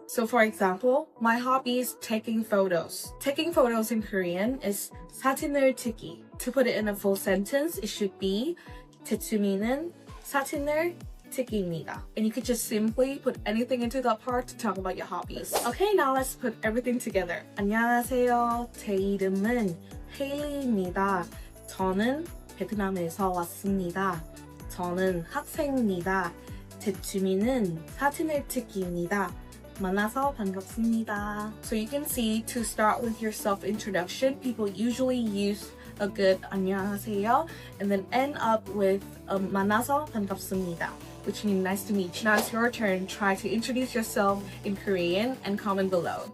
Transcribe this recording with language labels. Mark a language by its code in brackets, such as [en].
[en] So for example, my hobby is taking photos. Taking photos in Korean is [ko] 사진을 찍기. [en] To put it in a full sentence, it should be [ko] 제 취미는 사진을 찍기입니다. [en] And you could just simply put anything into that part to talk about your hobbies. Okay, now let's put everything together. [ko] 안녕하세요. 제 이름은 헤일리입니다. 저는 베트남에서 왔습니다. 저는 학생입니다. 제 취미는 사진을 찍기입니다. 만나서 반갑습니다. [en] So you can see, to start with your self-introduction, people usually use a good 안녕하세요 and then end up with [ko] 만나서 반갑습니다, [en] which means nice to meet you. Now it's your turn. Try to introduce yourself in Korean and comment below.